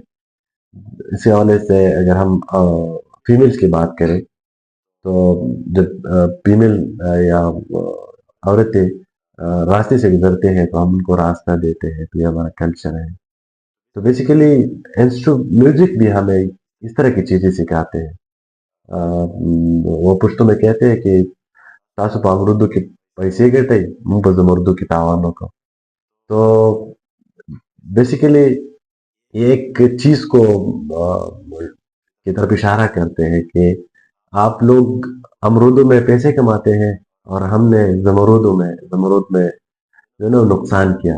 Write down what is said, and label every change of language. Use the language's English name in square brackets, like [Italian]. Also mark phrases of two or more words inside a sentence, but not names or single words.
[Urdu] اسی حوالے سے اگر ہم فیمیلز کی بات کریں تو جب فیمیل یا عورتیں راستے سے گزرتے ہیں تو ہم ان کو راستہ دیتے ہیں، تو یہ ہمارا کلچر ہے۔ تو بیسیکلی میوزک بھی ہمیں اس طرح کی چیزیں سکھاتے ہیں۔ وہ پشتو میں کہتے ہیں کہ [Pashto] تاسو په اردو کې پیسې ګټئ موږ به زم اردو کې تاوان وکړو۔ [Urdu] تو بیسیکلی یہ ایک چیز کو کی طرف اشارہ کرتے ہیں کہ آپ لوگ امرودوں میں پیسے کماتے ہیں اور ہم نے زمرود میں جو ہے نا نقصان کیا۔